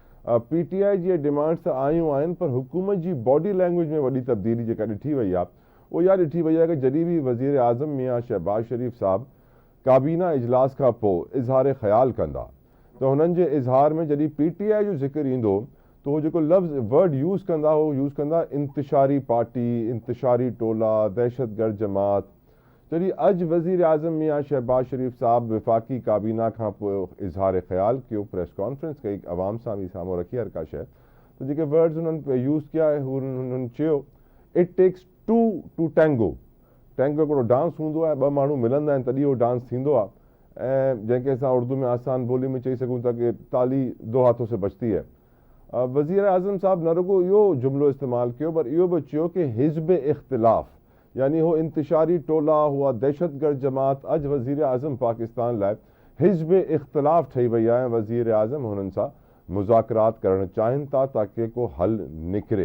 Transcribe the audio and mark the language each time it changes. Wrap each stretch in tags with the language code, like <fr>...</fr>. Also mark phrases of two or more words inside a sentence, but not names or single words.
<sd>PTI जी डिमांड्स त आयूं आहिनि, पर हुकूमत जी</sd> <en>body language</en> <sd>में वॾी तब्दीली जेका ॾिठी वई आहे उहो इहा ॾिठी वई आहे कि जॾहिं बि वज़ीर आज़म मियां शहबाज शरीफ़ साहब काबीना इजलास खां पोइ इज़हार ख़्याल कंदा त हुननि जे इज़हार में जॾहिं PTI जो ज़िक्र ईंदो त उहो जेको लफ़्ज़ वर्ड यूज़ कंदा हो यूज़ कंदा इंतिशारी पार्टी, इंतिशारी टोला, दहशतगर्द जमात। जॾहिं अॼु वज़ीर आज़म मियां शहबाज शरीफ़ साहब विफ़ाक़ी काबीना खां पोइ इज़हार ख़्याल कयो,</sd> <en>press conference</en> <sd>कई, अवाम सां बि साम्हूं रखी हर का शइ, त जेके वर्ड्स हुननि यूज़ कया हुननि चयो</sd> <en>it takes 2 to tango.</en> <sd>टैंगो हिकिड़ो डांस हूंदो आहे, 2 माण्हू मिलंदा आहिनि तॾहिं उहो डांस थींदो आहे। ऐं जंहिंखे असां उर्दू में आसान ॿोली में चई सघूं था कि</sd> <ur>تالی 2 ہاتھوں سے بجتی ہے.</ur> <sd>वज़ीर आज़म साहब न रुगो इहो जुमिलो इस्तेमालु कयो, पर इहो बि चयो कि हिज़्ब इख़्तिलाफ़, यानी हो इंतिशारी टोला हुआ दहशतगर्द जमात। अॼु वज़ीर आज़म पाकिस्तान लाइ हिज़्ब इख़्तिलाफ़ ठही वई आहे ऐं वज़ीर आज़म हुननि सां मुज़ाकरात करणु चाहिनि था ताकि को हल निकिरे।</sd>